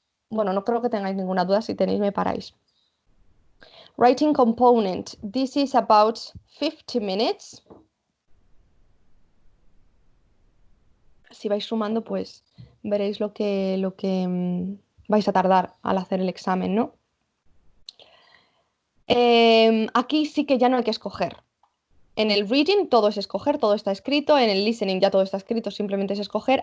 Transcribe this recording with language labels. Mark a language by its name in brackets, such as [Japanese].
[Spanish] Bueno, no creo que tengáis ninguna duda, si tenéis me paráis. [English] Writing component, this is about 50 minutes. [Spanish] Si vais sumando, pues veréis lo que vais a tardar al hacer el examen, ¿no? Aquí sí que ya no hay que escoger. En el reading todo es escoger, todo está escrito. En el listening ya todo está escrito, simplemente es escoger.